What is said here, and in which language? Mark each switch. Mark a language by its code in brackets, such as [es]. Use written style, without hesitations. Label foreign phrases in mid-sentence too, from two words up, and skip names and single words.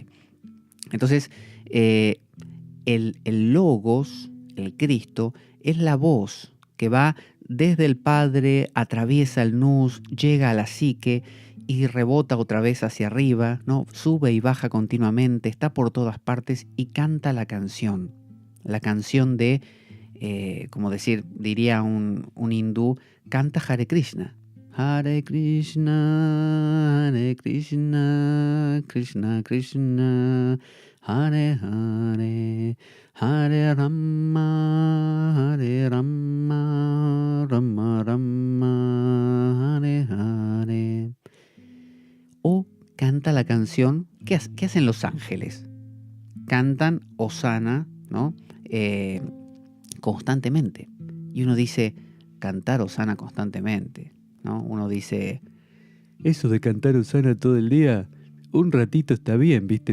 [es] Entonces, el logos, el Cristo, es la voz que va desde el Padre, atraviesa el nous, llega a la psique y rebota otra vez hacia arriba, ¿no? Sube y baja continuamente, está por todas partes y canta la canción. La canción de, como diría un hindú, canta [sa] हरे कृष्ण. हरे कृष्ण, कृष्ण कृष्ण, हरे हरे, हरे राम, राम राम, हरे हरे. [es] O canta la canción, ¿qué hacen los ángeles? Cantan Hosana, ¿no? Constantemente. Y uno dice, cantar Hosana constantemente, ¿no? Uno dice, eso de cantar Hosana todo el día, un ratito está bien, ¿viste?